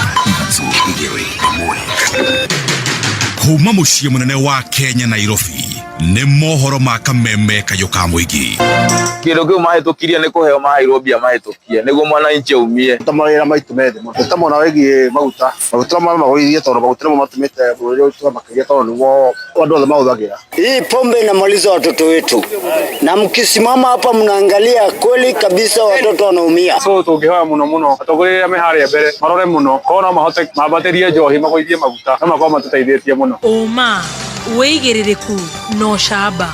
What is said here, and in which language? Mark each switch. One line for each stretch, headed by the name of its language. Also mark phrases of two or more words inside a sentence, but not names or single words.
Kikuyu: Kuma muciĩ munene wa Kenya Nairobi nĩ mohoro ma kameme kayo ka mũingĩ. Kĩndũ kĩu mahĩtũkirie nĩ kũheo maheirwo mbia mahĩtũkie nĩguo mwananchi aumie. Tamawĩra maitũ methĩ tamona wĩgiĩ maguta magũithie tondũ maguta nĩmo matũmĩte bũrũri ũyũ makĩria tondũ nĩguo andũ othe mahũthagĩra.
Swahili: Hii pombe inamaliza watoto wetu, na mkisimama hapa mnaangalia kweli kabisa watoto wanaumia.
Kikuyu: So tũngĩhoya mũno atogorĩrĩa meharĩa mbere marore mũno korwo mahote mambatĩrie njohi magũithie maguta no makorwo matũteithĩtie mũno. Ũma wĩigĩrĩrĩku no camba.